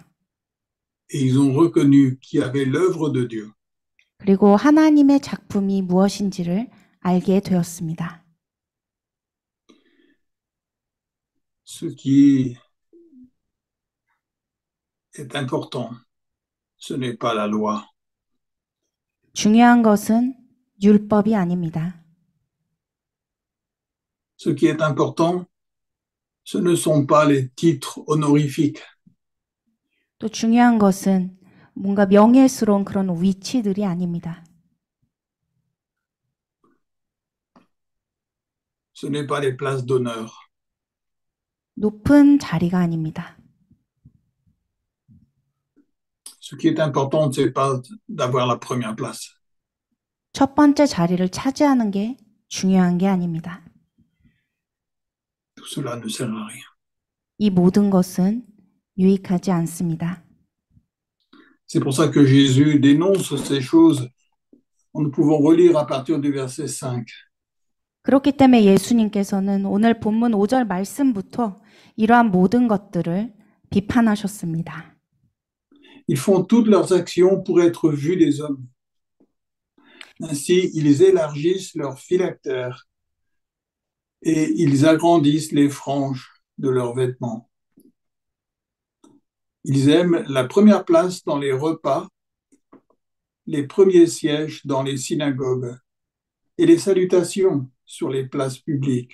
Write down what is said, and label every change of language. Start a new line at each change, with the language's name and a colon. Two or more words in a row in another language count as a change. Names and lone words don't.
French: Et ils ont reconnu qu'il y avait l'œuvre de Dieu.
Korean: 그리고 하나님의 작품이 무엇인지를 알게 되었습니다.
French: Ce qui est important, ce n'est pas la loi.
Korean: 중요한 것은 율법이 아닙니다.
French: Ce qui est important, ce ne sont pas les titres honorifiques.
Korean: 또 중요한 것은 뭔가 명예스러운 그런 위치들이 아닙니다.
French: Ce n'est pas les places d'honneur.
Korean: 높은 자리가 아닙니다.
French: Ce qui est important, ce n'est pas d'avoir la première place.
Korean: 첫 번째 자리를 차지하는 게 중요한 게 아닙니다.
French: Tout cela ne sert à rien.
Korean: 이 모든 것은 유익하지 않습니다.
French: C'est pour ça que Jésus dénonce ces choses. Nous pouvons relire à partir du verset 5.
Korean: 그렇기 때문에 예수님께서는 오늘 본문 5절 말씀부터 이러한 모든 것들을 비판하셨습니다.
French: Ils font toutes leurs actions pour être vus des hommes. Ainsi, ils élargissent leurs phylactères et ils agrandissent les franges de leurs vêtements. Ils aiment la première place dans les repas, les premiers sièges dans les synagogues et les salutations sur les places publiques.